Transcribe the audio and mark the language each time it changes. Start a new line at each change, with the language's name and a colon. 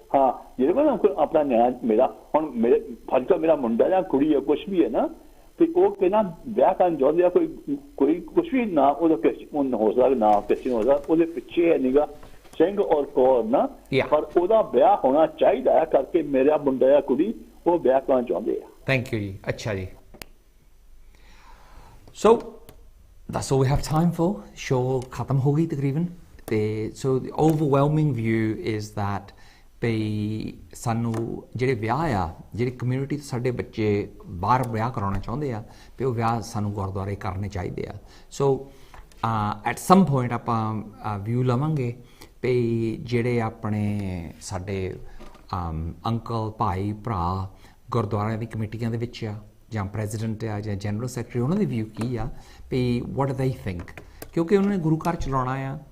Punjabi: ਹਾਂ, ਜਿਹੜੇ ਕੋਲ ਆਪਣਾ ਨਿਆਂ ਮੇਰਾ ਹੁਣ ਮੇਰੇ ਫਰਜ਼ ਮੇਰਾ ਮੁੰਡਾ ਜਾਂ ਕੁੜੀ ਆ ਕੁਛ ਵੀ ਹੈ ਨਾ, ਤੇ ਉਹ ਕਹਿੰਦਾ ਵਿਆਹ ਕਰਨ ਚਾਹੁੰਦੇ ਆ, ਕੋਈ ਕੁਛ ਵੀ ਨਾ ਉਹਦਾ ਕ੍ਰਿਸਚਨ ਹੋ ਸਕਦਾ, ਨਾ ਕ੍ਰਿਸਚਨ ਹੋ ਸਕਦਾ, ਉਹਦੇ ਪਿੱਛੇ ਹੈ ਨੀਗਾ ਸਿੰਘ ਔਰ ਕੌਰ ਨਾ, ਪਰ ਉਹਦਾ ਵਿਆਹ ਹੋਣਾ ਚਾਹੀਦਾ ਹੈ ਕਰਕੇ ਮੇਰਾ ਮੁੰਡਾ ਜਾਂ ਕੁੜੀ ਉਹ ਵਿਆਹ ਕਰਨਾ ਚਾਹੁੰਦੇ ਆ।
English: Thank you ਜੀ।
Punjabi: ਅੱਛਾ ਜੀ,
English: So that's all we have time for.
Punjabi: Show ਖਤਮ ਹੋ ਗਈ ਤਕਰੀਬਨ। ਤੇ ਸੋ
English: the overwhelming view is that
Punjabi: ਵੀ ਸਾਨੂੰ ਜਿਹੜੇ ਵਿਆਹ ਆ, ਜਿਹੜੀ ਕਮਿਊਨਿਟੀ ਤੋਂ ਸਾਡੇ ਬੱਚੇ ਬਾਹਰ ਵਿਆਹ ਕਰਾਉਣਾ ਚਾਹੁੰਦੇ ਆ, ਵੀ ਉਹ ਵਿਆਹ ਸਾਨੂੰ ਗੁਰਦੁਆਰੇ ਕਰਨੇ ਚਾਹੀਦੇ ਆ।
English: so at some point
Punjabi: ਆਪਾਂ ਵਿਊ ਲਵਾਂਗੇ ਵੀ ਜਿਹੜੇ ਆਪਣੇ ਸਾਡੇ ਅੰਕਲ ਭਾਈ ਭਰਾ ਗੁਰਦੁਆਰਿਆਂ ਦੀ ਕਮੇਟੀਆਂ ਦੇ ਵਿੱਚ ਆ ਜਾਂ ਪ੍ਰੈਜ਼ੀਡੈਂਟ ਆ ਜਾਂ ਜਨਰਲ ਸੈਕਟਰੀ, ਉਹਨਾਂ ਦੀ ਵਿਊ ਕੀ ਆ ਵੀ
English: what they think,
Punjabi: ਕਿਉਂਕਿ ਉਹਨਾਂ ਨੇ ਗੁਰੂ ਘਰ ਚਲਾਉਣਾ ਆ।